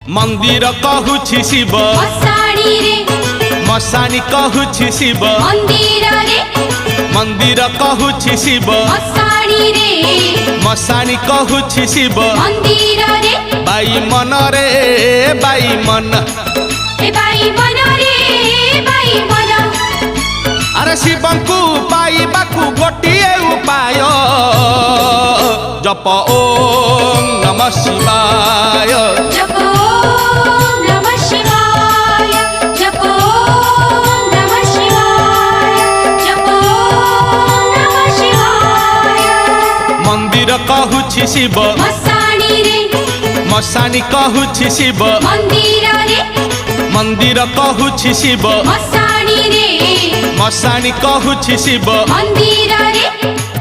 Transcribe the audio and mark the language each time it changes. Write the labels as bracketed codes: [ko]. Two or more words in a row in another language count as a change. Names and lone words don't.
[or] ମନ୍ଦିର କହୁଛି ଶିବ ମଶାଣୀ ରେ ମଶାଣୀ କହୁଛି ଶିବ ମନ୍ଦିର କହୁଛି ଶିବ ମଶାଣୀ ରେ ମଶାଣୀ କହୁଛି ଶିବ ମନ୍ଦିର ରେ ବାଇ ମନ ରେ ବାଇ ମନ ଏ ବାଇ ମନ ରେ ବାଇ ମନ ଅରେ ଶିବଙ୍କୁ ପାଇବାକୁ ଗୋଟିଏ ଉପାୟ ଜପ [sa] ओम नमः शिवाय [or] जप [sa] ओम नमः शिवाय [or] जप [sa] ओम नमः शिवाय [or] जप [sa] ओम नमः शिवाय [or] ମନ୍ଦିର କହୁଛି ଶିବ ମଶାଣୀ ରେ ମଶାଣୀ କହୁଛି ଶିବ ମନ୍ଦିର ରେ ମନ୍ଦିର କହୁଛି ଶିବ ମଶାଣୀ ରେ ମଶାଣୀ କହୁଛି ଶିବ ମନ୍ଦିର ରେ